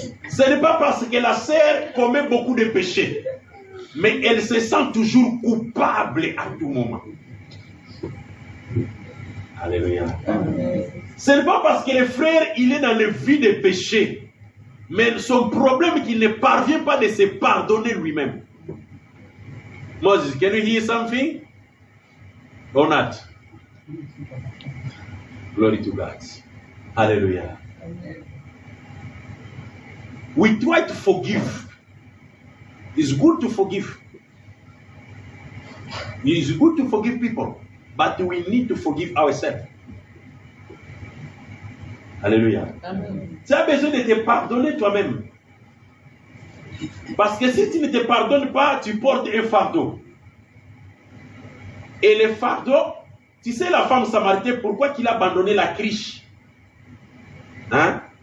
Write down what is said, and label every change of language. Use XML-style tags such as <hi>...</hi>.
<fr>Ce n'est pas parce que la sœur commet beaucoup de péchés, mais elle se sent toujours coupable à tout moment. Alléluia. Amen. Ce n'est pas parce que le frère, il est dans le vie de péché, mais son problème est qu'il ne parvient pas de se pardonner lui-même.</fr> <en>Moses, can you hear something? Or not? Glory to God. Hallelujah. Amen. We try to forgive. It's good to forgive. It is good to forgive people, but we need to forgive ourselves.</en> <fr>Alléluia. Amen. Tu as besoin de te pardonner toi-même. Parce que si tu ne te pardonnes pas, tu portes un fardeau. Et le fardeau, tu sais la femme samaritaine, pourquoi qu'il a abandonné la criche? Hein?</fr>